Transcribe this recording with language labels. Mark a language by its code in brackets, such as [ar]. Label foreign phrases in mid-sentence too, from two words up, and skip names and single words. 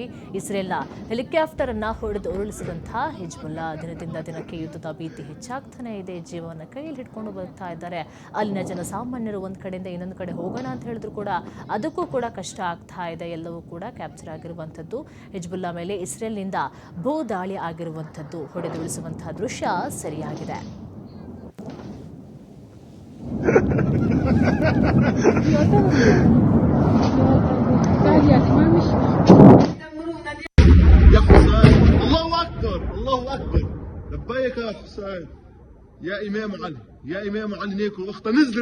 [kn] ಇಸ್ರೇಲ್ನ ಹೆಲಿಕಾಪ್ಟರ್ ಅನ್ನ ಹೊಡೆದು ಉರುಳಿಸಿದಂತಹ ಹಿಜ್ಬುಲ್ಲಾ ದಿನದಿಂದ ದಿನಕ್ಕೆ ಯುದ್ಧದ ಭೀತಿ ಹೆಚ್ಚಾಗ್ತಾನೆ ಇದೆ. ಜೀವವನ್ನು ಕೈಯಲ್ಲಿ ಹಿಡ್ಕೊಂಡು ಬರ್ತಾ ಇದ್ದಾರೆ. ಅಲ್ಲಿನ ಜನಸಾಮಾನ್ಯರು ಒಂದ್ ಕಡೆಯಿಂದ ಇನ್ನೊಂದು ಕಡೆ ಹೋಗೋಣ ಅಂತ ಹೇಳಿದ್ರು ಕೂಡ ಅದಕ್ಕೂ ಕೂಡ ಕಷ್ಟ ಆಗ್ತಾ ಇದೆ. ಎಲ್ಲವೂ ಕೂಡ ಕ್ಯಾಪ್ಚರ್ ಆಗಿರುವಂಥದ್ದು. ಹಿಜ್ಬುಲ್ಲಾ ಮೇಲೆ ಇಸ್ರೇಲ್ನಿಂದ ಭೂ ದಾಳಿ ಆಗಿರುವಂಥದ್ದು, ಹೊಡೆದುರುಳಿಸುವಂತಹ ದೃಶ್ಯ ಸರಿಯಾಗಿದೆ. [ar] الله اكبر الله اكبر لبيك يا حسين يا امام علي يا امام علي.